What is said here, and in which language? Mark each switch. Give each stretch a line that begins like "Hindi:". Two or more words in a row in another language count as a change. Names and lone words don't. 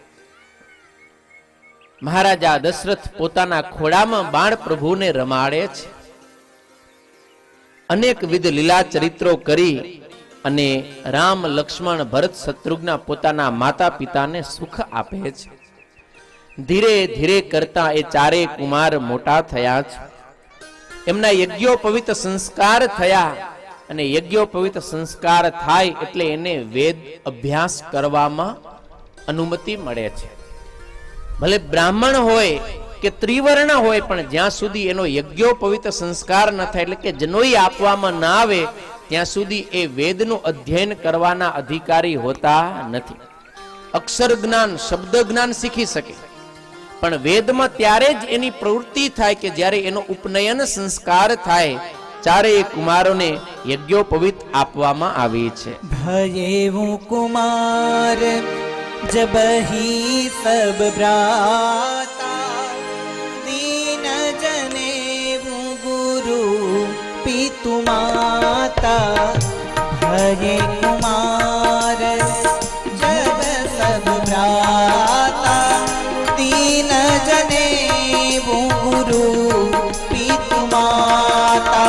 Gujarati: મહારાજા દશરથ પોતાના ખોડામાં બાણ પ્રભુને રમાડે છે। અનેક વિધ લીલા ચરિત્રો કરી અને રામ લક્ષ્મણ ભરત શત્રુઘ્ન પોતાના માતા પિતાને સુખ આપે છે। ધીરે ધીરે કરતા એ ચારે કુમાર મોટા થયા છે। એમના યજ્ઞોપવીત સંસ્કાર થયા અને યજ્ઞોપવીત સંસ્કાર થાય એટલે એને વેદ અભ્યાસ કરવામાં અનુમતિ મળે છે। ભલે બ્રાહ્મણ હોય કે ત્રિવર્ણ હોય પણ જ્યાં સુધી એનો યજ્ઞોપવીત સંસ્કાર ન થાય એટલે કે જનોઈ આપવામાં ન આવે ત્યાં સુધી એ વેદનું અધ્યયન કરવાના અધિકારી હોતા નથી। અક્ષર જ્ઞાન, શબ્દ જ્ઞાન શીખી શકે પણ વેદમાં ત્યારે જ એની પ્રવૃત્તિ થાય કે જ્યારે એનો ઉપનયન સંસ્કાર થાય। ચારેય કુમારોને યજ્ઞોપવીત આપવામાં આવી છે।
Awadhi: भयेवु कुमार जब ही सब भ्राता, दीन जनेऊ गुरु पितु माता। भये कुमार जब सब भ्राता, दीन जनेऊ गुरु पितु माता।